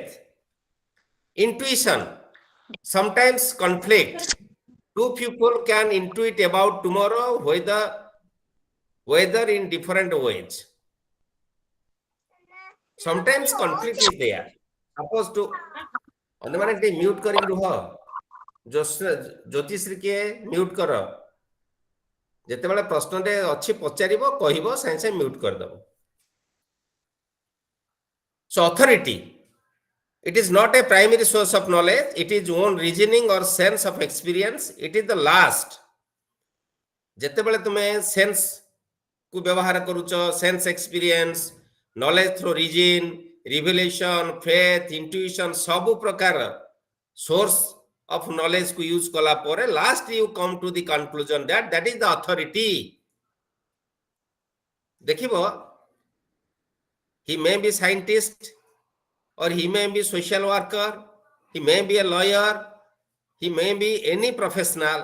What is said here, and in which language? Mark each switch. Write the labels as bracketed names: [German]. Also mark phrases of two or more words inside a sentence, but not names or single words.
[English] Intuition, sometimes conflict. Two people can intuit about tomorrow whether in different ways. Sometimes conflict is there. Suppose to [Odia] ଅନ୍ୟମାନେ mute କରି ରୁହ, ଜ୍ୟୋତିଶ୍ରୀ କିଏ ମ୍ୟୁଟ୍ କର, ଯେତେବେଳେ ପ୍ରଶ୍ନଟେ ଅଛି ପଚାରିବ କହିବ ସାଙ୍ଗେ ସାଙ୍ଗେ ମ୍ୟୁଟ୍ କରିଦେବ। [English] So authority, it is not a primary source of knowledge, it is own reasoning or sense of experience, it is the last. [Odia] ଯେତେବେଳେ ତୁମେ ସେନ୍ସ କୁ ବ୍ୟବହାର କରୁଛ, [English] sense experience, knowledge through reason, revelation, faith, intuition, [Odia] ସବୁ ପ୍ରକାର [English] source of knowledge [Odia] କୁ ୟୁଜ୍ କଲା ପରେ [English] last you come to the conclusion that is the authority. Dekhibo, he may be scientist or he may be social worker, he may be a lawyer, he may be any professional.